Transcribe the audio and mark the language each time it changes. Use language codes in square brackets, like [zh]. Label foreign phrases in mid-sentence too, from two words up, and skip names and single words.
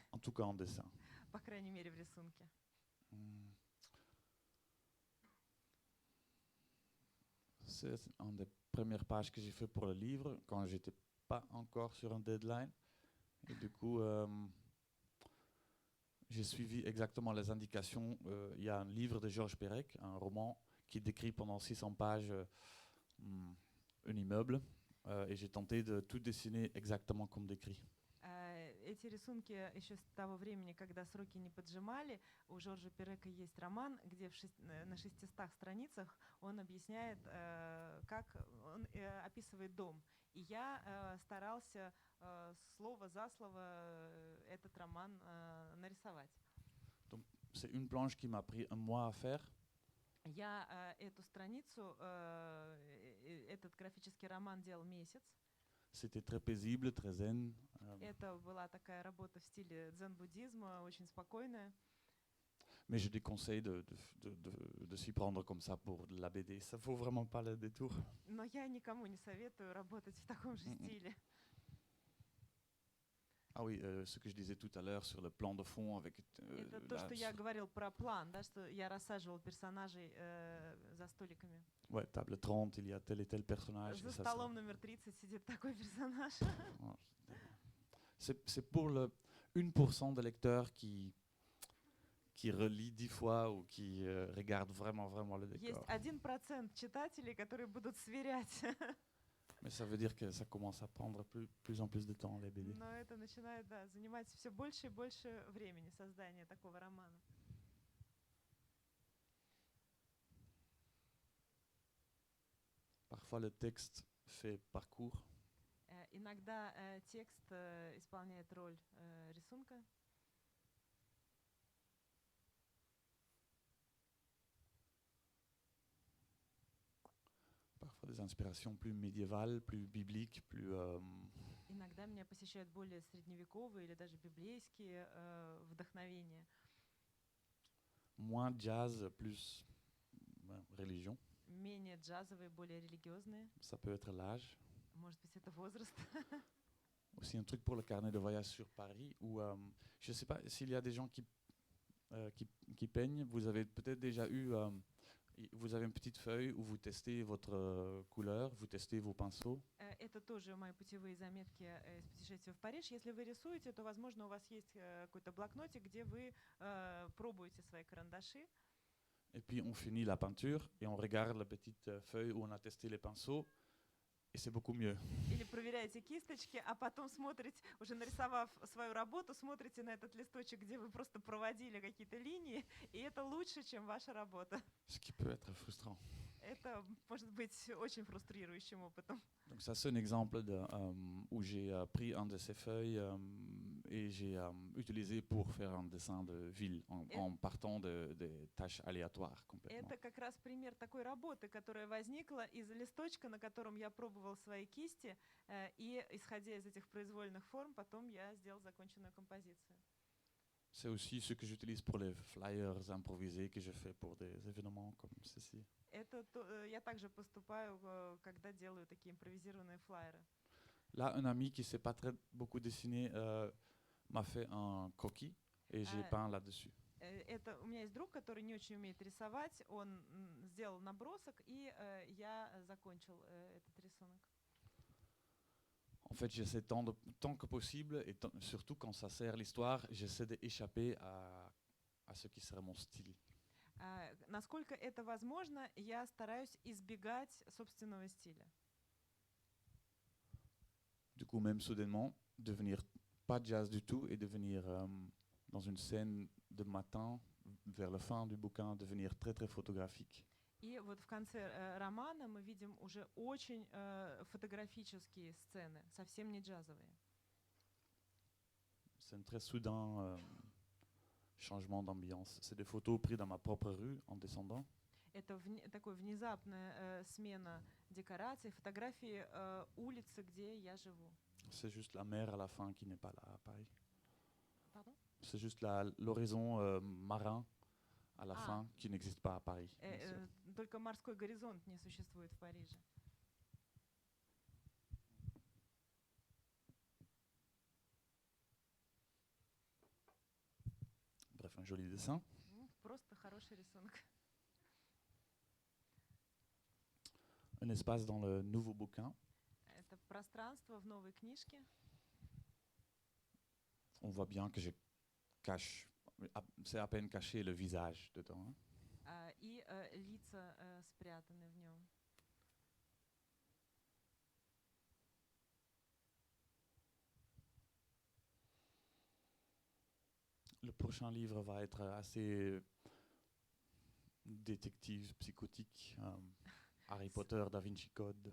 [fr] en tout cas en dessin. [ru] по крайней мере в рисунке. Hmm. [fr] C'est une des premières pages que j'ai fait pour le livre quand j'étais pas encore sur un deadline. Et du coup, j'ai suivi exactement les indications. Il y a un livre de Georges Perec, un roman qui décrit pendant 600 pages un immeuble. Et j'ai tenté de tout dessiner exactement comme décrit. [ru] Эти рисунки еще с того времени, когда сроки не поджимали. У Жоржа Перека есть роман, где на 600 страницах он объясняет, как он описывает дом. И я старался слово за слово этот роман нарисовать. [fr] Donc, c'est une planche qui m'a pris un mois à faire. [ru] Я эту страницу, этот графический роман делал месяц. [fr] C'était très paisible, très zen. [ru] Это была такая работа в стиле дзен-буддизма, очень спокойная. [fr] Mais je déconseille de s'y prendre comme ça pour de la BD. Ça vaut vraiment pas le détour. [ru] Но я никому не советую работать в таком же стиле. [fr] Ah oui, ce que je disais tout à l'heure sur le plan de fond avec. [ru] Это то, что я говорил про план, да, что я рассаживал персонажей за столиками. [fr] Ouais, table 30, il y a tel et tel personnage. [ru] За столом номер 30 сидит такой персонаж. [fr] C'est pour le 1% de lecteurs qui relit 10 fois ou qui regarde vraiment le décor. [ru] Есть 1% читателей, которые будут сверять. [fr] Mais ça veut dire que ça commence à prendre plus en plus de temps, les BD. [ru] Но это начинает, да, занимать все больше и больше времени создание такого романа. [fr] Parfois, le texte fait parcours. [ru] Иногда текст исполняет роль рисунка. [fr] Parfois des inspirations plus médiévales, plus bibliques, plus. [ru] Иногда меня посещают более средневековые или даже библейские вдохновения. [fr] Moins jazz, plus religion. [ru] Менее джазовые, более религиозные. [fr] Ça peut être l'âge. [ru] Может быть, это возраст. [fr] Aussi un truc pour le carnet de voyage sur Paris où je ne sais pas s'il y a des gens qui peignent. Vous avez peut-être déjà eu. Vous avez une petite feuille où vous testez votre couleur, vous testez vos pinceaux. [ru] Это тоже мои путевые заметки из путешествия в Париж. Если вы рисуете, то, возможно, у вас есть какой-то блокнотик, где вы пробуете свои карандаши. [fr] Et puis on finit la peinture et on regarde la petite feuille où on a testé les pinceaux. Et c'est beaucoup mieux. [ru] Или проверяете кисточки, а потом смотрите, уже нарисовав свою работу, смотрите на этот листочек, где вы просто проводили какие-то линии, и это лучше, чем ваша работа. [fr] Ce qui peut être frustrant. [ru] Это может быть очень фрустрирующим опытом. [fr] Donc ça c'est un exemple où j'ai pris un de ces feuilles et j'ai utilisé pour faire un dessin de ville en partant des tâches aléatoires complètement. [ru] Это как раз пример такой работы, которая возникла из листочка, на котором я пробовал свои кисти, и исходя из этих произвольных форм, потом я сделал законченную композицию. [fr] C'est aussi ce que j'utilise pour les flyers improvisés que je fais pour des événements comme ceci. [ru] Я также поступаю, когда делаю такие импровизированные флаеры. [fr] Là, un ami qui ne sait pas très beaucoup dessiner m'a fait un croquis et j'ai peint là-dessus. [ru] У меня есть друг, который не очень умеет рисовать. Он сделал набросок, и я закончил этот рисунок. [fr] En fait, j'essaie tant que possible, et surtout quand ça sert l'histoire, j'essaie d'échapper à ce qui serait mon style. [ru] Насколько это возможно, я стараюсь избегать собственного стиля. [fr] Du coup, même soudainement, devenir pas jazz du tout et devenir dans une scène de matin, vers la fin du bouquin, devenir très très photographique. [ru] И вот в конце романа мы видим уже очень фотографические сцены, совсем не джазовые. [fr] C'est un très soudain changement d'ambiance. C'est des photos prises dans ma propre rue en descendant. [ru] Это такая внезапная смена декораций, фотографии улицы, где я живу. [fr] C'est juste la mer à la fin qui n'est pas là à Paris. Pardon? C'est juste l'horizon marin à la Ah. fin qui n'existe pas à Paris. bien sûr. [ru] Только морской горизонт не существует в Париже. [fr] Bref, un joli dessin. [ru] Просто хороший рисунок. [fr] Un espace dans le nouveau bouquin. [ru] Это пространство в новой книжке. [fr] On voit bien que je cache, c'est à peine caché le visage dedans. Hein. [ru] И лица спрятаны в нем. [fr] Le prochain livre va être assez détective, psychotique. Harry Potter, Da Vinci Code.